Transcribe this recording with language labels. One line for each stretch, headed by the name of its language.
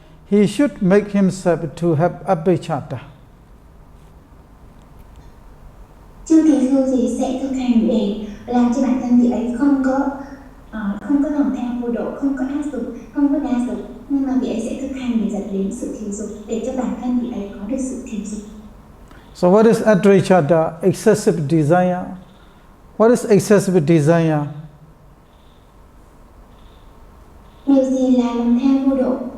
English: He should make himself to have abhicchata.
Vietnamese: Chưa thì sư thì sẽ thực hành để làm cho bản thân vị ấy không có lòng tham vô độ, không có ác dục, không có đa dục, nhưng mà vị ấy sẽ thực hành để dẫn đến sự thiểu dục, để cho bản thân vị ấy có được sự thiểu dục.
English: So what is atrayachata? Excessive desire. What is excessive desire?
Vietnamese: Điều gì là lòng tham vô độ?